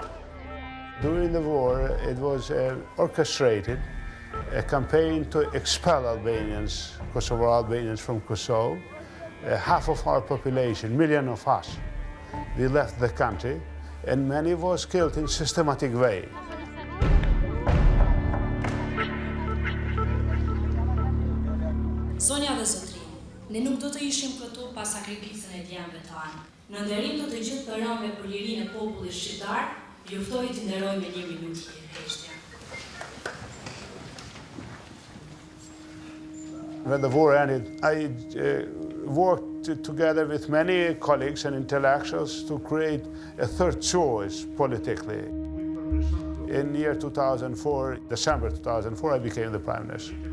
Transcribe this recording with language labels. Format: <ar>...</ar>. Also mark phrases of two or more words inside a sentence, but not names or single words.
<en>During the war, it was orchestrated, a campaign to expel Albanians, Kosovar Albanians from Kosovo. Half of our population, million of us, we left the country, and many was killed in systematic way.</en> <sq>Zonja dhe zotri, ne nuk do të ishim këtu pa sakrificën e djemve tanë. Në nderim të të gjithë përëmve për lirinë e popullit shqiptar, ju ftoj të nderoj me 1 minutë heshtja.</sq> <en>When the war ended, I worked together with many colleagues and intellectuals to create a third choice politically. In year 2004, December 2004, I became the Prime Minister.</en>